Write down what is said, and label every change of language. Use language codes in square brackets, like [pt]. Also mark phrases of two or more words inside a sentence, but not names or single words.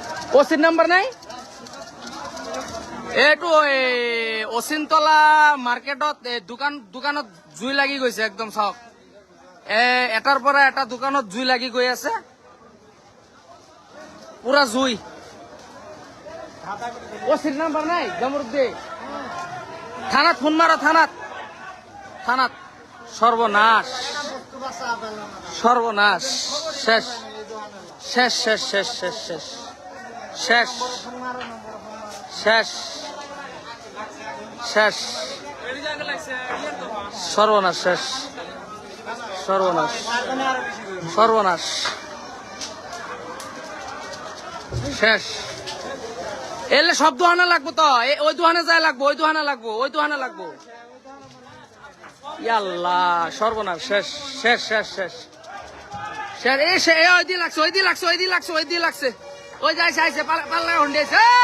[as] ওসির নাম্বার নাই এইটো অচিনতলা মার্কেটত দোকানত জুই লাগি গৈছে একদম চাওক এটাৰ পৰা এটা দোকানত জুই লাগি গৈ আছে পুরা জুই ওসির নাম্বার নাই জামরুদ্দি থানাত ফোন মারো থানাত সর্বনাশ সর্বনাশ শেষ শেষ শেষ শেষ শেষ শেষ শেষ শেষ [bn] শেষ সর্বনাশ শেষ সর্বনাশ সর্বনাশ শেষ এলে সব দোকানে লাগবো তো ওই দোকানে যাই লাগবো ওই দোকানে লাগবো ইয়াল্লাহ সর্বনাশ শেষ শেষ শেষ শেষ শেষ ওই দিয়ে লাগছে ওই যাইছে আইছে পাল্লা হন্ডি আছে